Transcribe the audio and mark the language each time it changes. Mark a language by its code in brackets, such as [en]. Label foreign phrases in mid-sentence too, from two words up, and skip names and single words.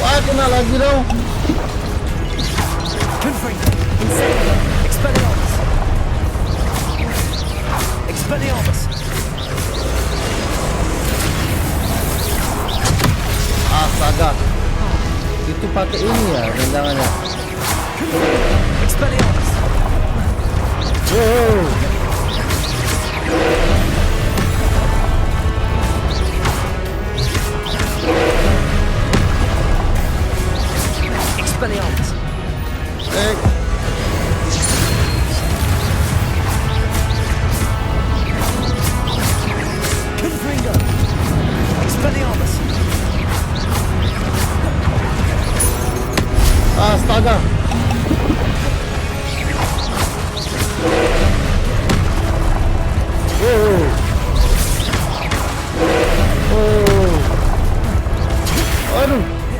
[id] kena lagi dong. [la] Confringo. Incendio. Expelliarmus. Expelliarmus. [id] Astaga. Itu pakai ini ya, jangan-jangan ya. [la] Expelliarmus. Wow. Expelliarmus. Confringo. Expelliarmus. [id] Astaga. Oh. Oh. Aduh.